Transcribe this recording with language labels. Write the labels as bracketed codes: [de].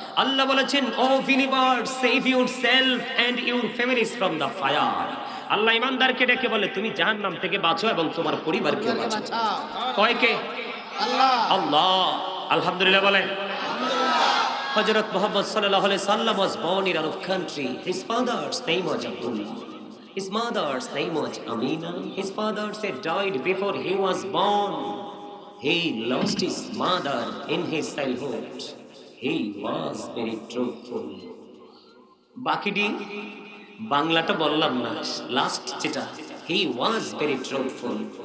[bn] আল্লাহ বলেছেন, [en] O believers, save yourself and your families from the fire. [bn] আল্লাহ ইমানদারকে ডেকে বলে, তুমি জাহান্নাম থেকে বাঁচো এবং তোমার পরিবারকে বাঁচাও। কয়কে? আল্লাহ। আলহামদুলিল্লাহ বলেন। [en] হযরত মুহাম্মদ সাল্লাল্লাহু আলাইহি সাল্লাম was born in Arab country. His father's name was Abdullah. His mother's name was Amina. His father had died before he was born. He lost his mother in his childhood. He was very truthful. [bn] বাকিটি বাংলাটা বললাম না, last যেটা, [en] he was very truthful.